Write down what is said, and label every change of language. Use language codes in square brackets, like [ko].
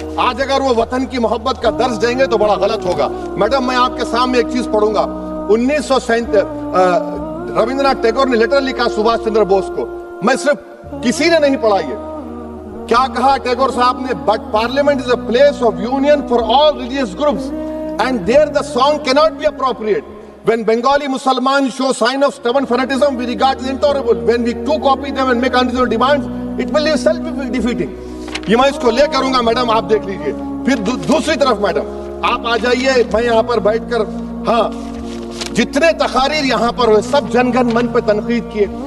[ur] آج اگر وہ وطن کی محبت کا درس دیں گے تو بڑا غلط ہوگا. میڈم میں آپ کے سامنے ایک چیز پڑھوں گا. 1937 رابندر ناتھ ٹیگور نے لیٹر لکھا سبھاش چندر بوس کو, میں صرف کسی نے نہیں پڑھا. یہ کیا کہا ٹیگور صاحب نے؟ [en] But parliament is a place of union for all religious groups and there the song cannot be appropriate. When Bengali Muslims show sign of stubborn fanaticism, we regard it as intolerable. When we too copy them and make unreasonable demands, it will be self-defeating. [ur] یہ میں اس کو لے کروں گا madam, آپ دیکھ لیجئے. پھر دوسری طرف میڈم آپ آ جائیے, میں یہاں پر بیٹھ کر, ہاں جتنے تقاریر یہاں پر ہوئے سب جن گن من پہ تنقید کیے.